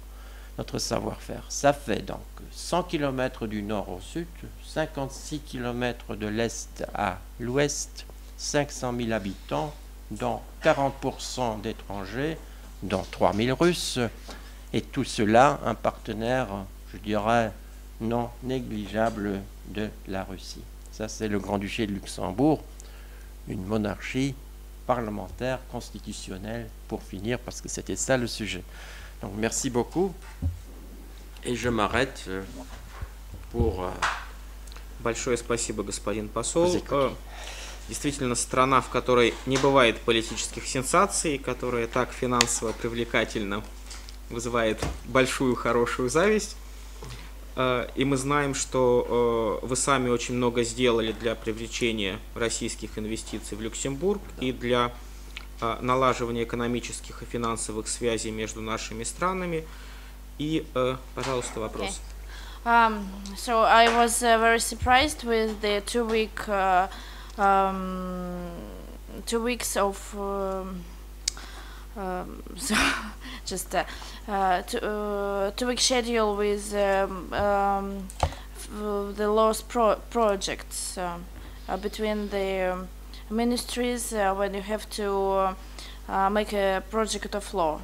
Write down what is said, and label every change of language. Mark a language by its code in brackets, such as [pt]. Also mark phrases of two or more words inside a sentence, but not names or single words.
[fr] Ça fait donc 100 km du nord au sud, 56 km de l'est à l'ouest, 500 000 habitants, dont 40% d'étrangers, dont 3000 Russes, et tout cela un partenaire, je dirais, non négligeable de la Russie. Ça, c'est le Grand-Duché de Luxembourg, une monarchie parlementaire, constitutionnelle, pour finir, parce que c'était ça le sujet. Donc, merci beaucoup, et je m'arrête pour... [ru] Большое спасибо, господин посол. Действительно, страна, в которой не бывает политических сенсаций, которая так финансово привлекательна, вызывает большую, хорошую зависть. И мы знаем, что вы сами очень много сделали для привлечения российских инвестиций в Люксембург и для налаживания экономических и финансовых связей между нашими странами. И, пожалуйста, вопрос. [en] So I was very surprised with the 2 weeks of so just 2-week schedule with the lost projects between the ministries when you have to make a project of law.